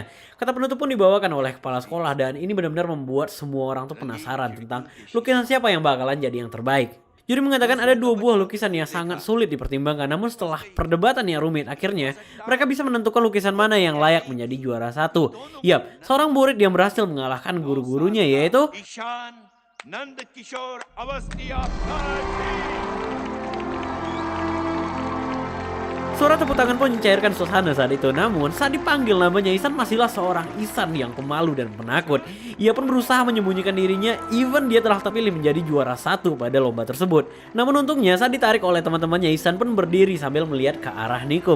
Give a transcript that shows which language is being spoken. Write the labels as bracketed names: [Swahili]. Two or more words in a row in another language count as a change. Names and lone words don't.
[Indonesian] Kata penutup pun dibawakan oleh kepala sekolah dan ini benar-benar membuat semua orang tuh penasaran tentang lukisan siapa yang bakalan jadi yang terbaik. Juri mengatakan ada 2 buah lukisan yang sangat sulit dipertimbangkan, namun setelah perdebatan yang rumit, akhirnya mereka bisa menentukan lukisan mana yang layak menjadi juara 1. Yap, seorang murid yang berhasil mengalahkan guru-gurunya yaitu [Hindi] ईशान नंद किशोर अवस्थी आपका टीम। [Indonesian] Suara tepuk tangan pun mencairkan suasana saat itu. Namun saat dipanggil namanya, Ihsan masihlah seorang Ihsan yang pemalu dan penakut. Ia pun berusaha menyembunyikan dirinya, even dia telah terpilih menjadi juara 1 pada lomba tersebut. Namun untungnya saat ditarik oleh teman-temannya, Ihsan pun berdiri sambil melihat ke arah Nikom.